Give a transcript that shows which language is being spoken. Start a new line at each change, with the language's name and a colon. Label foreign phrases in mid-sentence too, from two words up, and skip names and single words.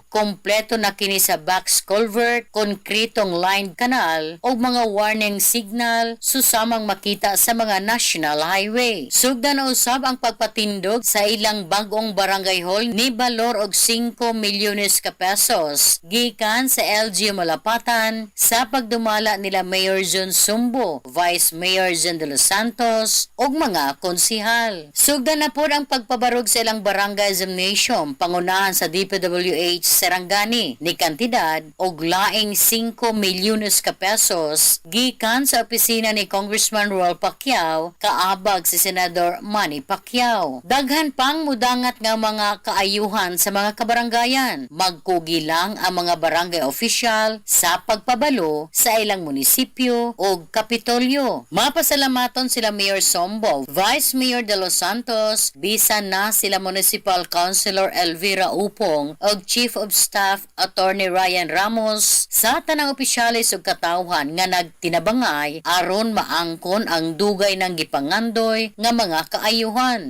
Cebuano: Kompleto na kini sa box culvert, konkretong line kanal o mga warning signal susamang makita sa mga national highway. Sugda na usab ang pagpatindog sa ilang bagong barangay hall ni balor og 5 milyones ka pesos gikan sa LGU Malapatan sa pagdumala nila Mayor John Sumbo, Vice Mayor John de los Santos ug mga konsihal. Sugda na pod ang pagpabarog sa ilang barangay gymnasium pangunahan sa DPWH Sarangani ni kantidad og laing 5 milyones ka pesos pesos gikan sa opisina ni Congressman Roel Pacquiao kaabag si Senador Manny Pacquiao. Daghan pang mudangat nga mga kaayuhan sa mga kabarangayan. Magkugi lang ang mga barangay official sa pagpabalo sa ilang munisipyo o kapitolyo. Mapasalamaton sila Mayor Sombo, Vice Mayor de los Santos, bisan na sila Municipal Councilor Elvira Upong o Chief of Staff Attorney Ryan Ramos sa tanang opisyalis ug katawhan nga nagtinabangay aron maangkon ang dugay ng gipangandoy nga mga kaayuhan.